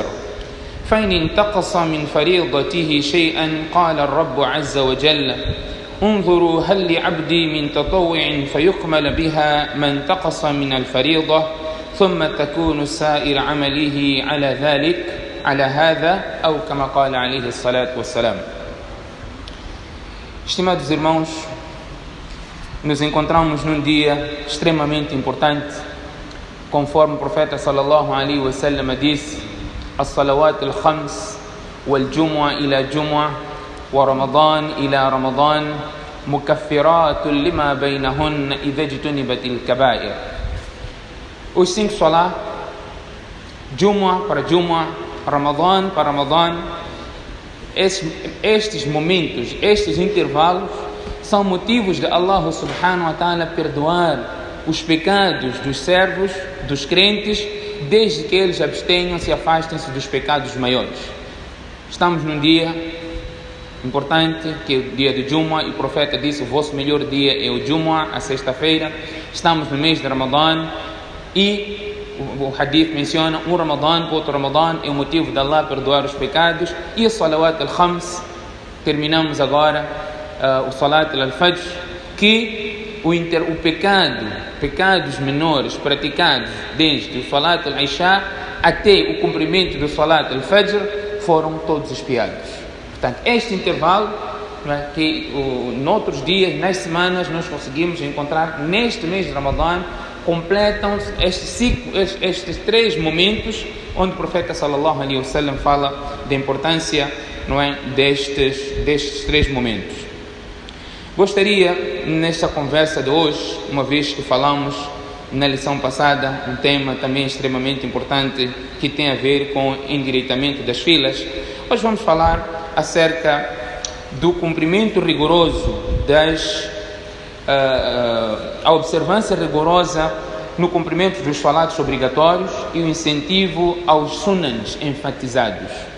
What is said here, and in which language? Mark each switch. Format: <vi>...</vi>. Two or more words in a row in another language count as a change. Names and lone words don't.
<ar>فإن انتقص من فريضته شيئا قال الرب عز وجل: انظروا هل لعبدي من تطوع فيكمل بها ما انتقص من الفريضة، ثم تكون سائر عمله على ذلك على هذا أو كما قال عليه الصلاة والسلام.</ar> <pt>Estimados irmãos, nos encontramos num dia extremamente importante, conforme o profeta</pt> <ar>صلى الله عليه وسلم</ar> <pt>disse:</pt> <ar>الصلوات الخمس والجمعة إلى الجمعة ورمضان إلى رمضان مكفرات لما بينهن إذا اجتنبت الكبائر.</ar> <pt>Os 5 salat, jumu'ah para jumu'ah, Ramadan para Ramadan, estes momentos, estes intervalos são motivos de</pt> <ar>الله سبحانه وتعالى</ar> <pt>perdoar os pecados dos servos, dos crentes, desde que eles abstenham-se e afastem-se dos pecados maiores. Estamos num dia importante, que é o dia de Jumu'ah, e o profeta disse: o vosso melhor dia é o Jumu'ah, a sexta-feira. Estamos no mês de Ramadan e o hadith menciona um Ramadan para outro Ramadan é o motivo de Allah perdoar os pecados. E o</pt> <ar>الصلوات الخمس,</ar> <pt>terminamos agora o</pt> <ar>صلاة الفجر,</ar> <pt>que o pecados menores praticados desde o</pt> <ar>صلاة العشاء</ar> <pt>até o cumprimento do</pt> <ar>صلاة الفجر</ar> <pt>foram todos expiados. Portanto, este intervalo, que noutros dias, nas semanas, nós conseguimos encontrar neste mês de Ramadan, completam estes 3 momentos onde o profeta</pt> <ar>صلى الله عليه وسلم</ar> <pt>fala da importância, destes 3 momentos. Gostaria, nesta conversa de hoje, uma vez que falamos na lição passada um tema também extremamente importante que tem a ver com o endireitamento das filas, hoje vamos falar acerca do cumprimento rigoroso a observância rigorosa no cumprimento dos salatos obrigatórios e o incentivo aos sunans enfatizados.</pt>